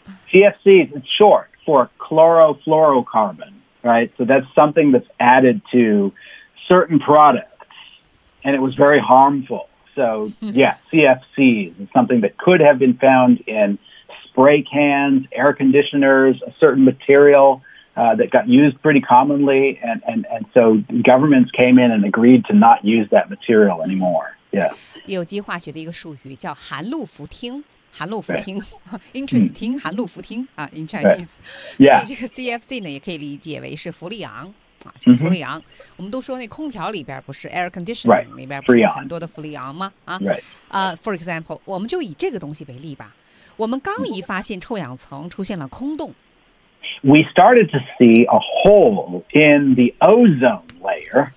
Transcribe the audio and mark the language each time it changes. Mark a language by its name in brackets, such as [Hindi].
[English] CFCs is short for chlorofluorocarbon right so that's something that's added to certain products and it was very harmful so yeah CFCs is something that could have been found inspray cans, air conditioners, a certain material、that got used pretty commonly. And so governments came in and agreed to not use that material anymore. Yeah. [Chinese] 有机化学的一个术语叫含氯氟烃。 [English] 含氯氟烃 Interesting, 含氯氟烃 in Chinese. Yeah. [Chinese] 所以这个 CFC 呢也可以理解为是氟利昂。啊这个、氟利昂、 [English] mm-hmm. [Chinese] 我们都说那空调里边不是 [English] air conditioning、 right. [Chinese] 里边不是很多的氟利昂吗、 [English] right. For example, [Chinese] 我们就以这个东西为例吧。我们刚一发现臭氧层出现了空洞。 [English] We started to see a hole in the ozone layer.